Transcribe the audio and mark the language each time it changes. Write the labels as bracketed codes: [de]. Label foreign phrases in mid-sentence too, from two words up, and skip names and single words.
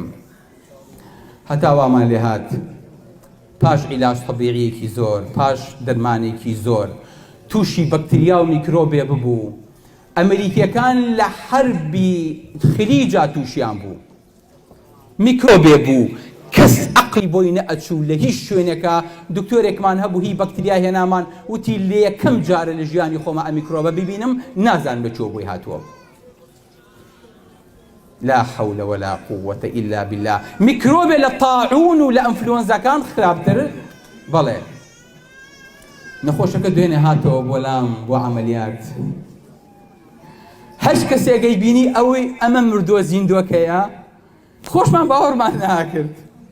[ckb] هەتا وامان لێ هات پاش عیلاج طەبیعیەکی زۆر پاش دەرمانێکی زۆر تووشی بەکتریا و میکرۆبێ ببوو ئەمریکیەکان لە حەربی خلیجا تووشیان بوو میکرۆبێ بوو کەس عەقڵی بۆی نەئەچوو لە هیچ شوێنێکە دکتۆرێکمان هەبوو هی بەکتریا هێنامان وتی لە یەکەم جارە لە ژیانی خۆمە ئەم میکرۆبە ببینم نازانم لە چۆ بۆی هاتووە. [ar] لا حول ولا قوة إلا بالله. [ckb] میکرۆبێ لە طاعون و لە ئەنفلۆنزاکان خراپتر بەڵێ نەخۆشەکە دوێنێ هاتەوە بۆ لام بۆ عەمەلیات. هەر کەسێکەی بینی ئەوەی ئەمە مردووە زیندووەکەیە خۆشمان باوەڕمان ناکرد.